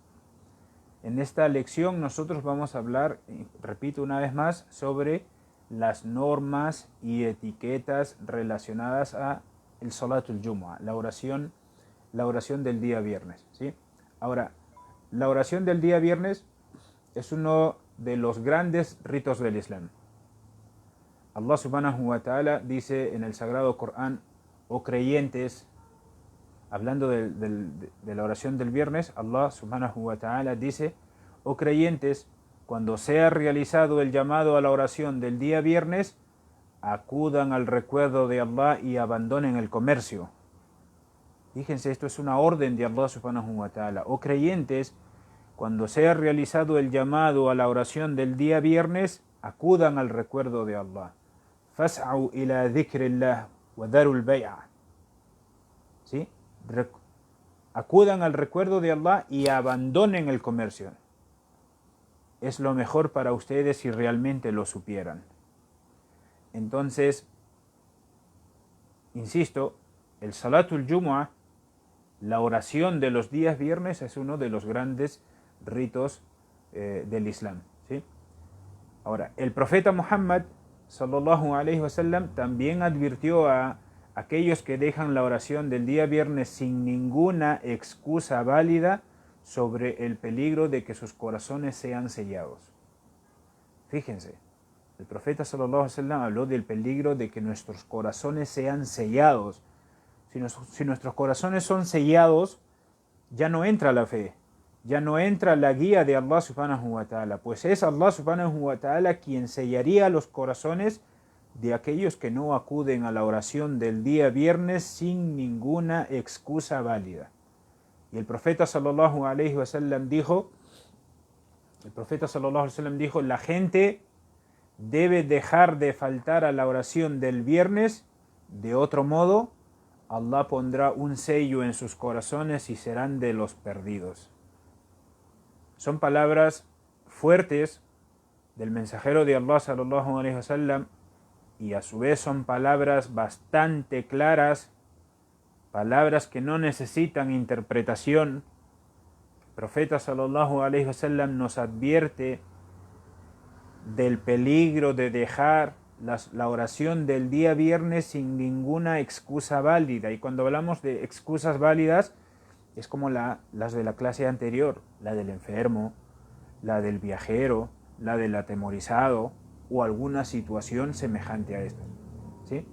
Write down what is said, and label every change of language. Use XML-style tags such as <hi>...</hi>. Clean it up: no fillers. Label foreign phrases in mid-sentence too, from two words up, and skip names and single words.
<es>En esta lección nosotros vamos a hablar, repito una vez más, sobre las normas y etiquetas relacionadas a el</es> <ar>صلاة الجمعة,</ar> <es>la oración del día viernes, ¿sí? Ahora, la oración del día viernes es uno de los grandes ritos del Islam.</es> <ar>الله سبحانه وتعالى</ar> <es>dice en el Sagrado Corán: oh creyentes, hablando de la oración del viernes,</es> <ar>الله سبحانه وتعالى</ar> <es>dice: oh creyentes, cuando sea realizado el llamado a la oración del día viernes, acudan al recuerdo de Allah y abandonen el comercio. Fíjense, esto es una orden de</es> <ar>الله سبحانه وتعالى.</ar> <es>Oh creyentes, cuando sea realizado el llamado a la oración del día viernes, acudan al recuerdo de Allah.</es> <ar>فاسعوا إلى ذكر الله وذروا البيع.</ar> <es>¿Sí? Acudan al recuerdo de Allah y abandonen el comercio. Es lo mejor para ustedes si realmente lo supieran. Entonces, insisto, el</es> <ar>صلاة الجمعة,</ar> <es>la oración de los días viernes, es uno de los grandes ritos del Islam, ¿sí? Ahora, el profeta Muhammad</es> <ar>صلى الله عليه وسلم</ar> <es>también advirtió a aquellos que dejan la oración del día viernes sin ninguna excusa válida sobre el peligro de que sus corazones sean sellados. Fíjense, el profeta</es> <ar>صلى الله عليه وسلم</ar> <es>habló del peligro de que nuestros corazones sean sellados. Si nuestros corazones son sellados, ya no entra la fe, ya no entra la guía de</es> <ar>الله سبحانه وتعالى,</ar> <es>pues es</es> <ar>الله سبحانه وتعالى</ar> <es>quien sellaría los corazones de aquellos que no acuden a la oración del día viernes sin ninguna excusa válida. Y el profeta</es> <ar>صلى الله عليه وسلم</ar> <es>dijo, la gente debe dejar de faltar a la oración del viernes, de otro modo Allah pondrá un sello en sus corazones y serán de los perdidos. Son palabras fuertes del mensajero de Allah</es> <ar>صلى الله عليه وسلم,</ar> <es>y a su vez son palabras bastante claras, palabras que no necesitan interpretación. El profeta</es> <ar>صلى الله عليه وسلم</ar> <es>nos advierte del peligro de dejar la oración del día viernes sin ninguna excusa válida. Y cuando hablamos de excusas válidas, es como las de la clase anterior, la del enfermo, la del viajero, la del atemorizado o alguna situación semejante a esto, ¿sí?</es>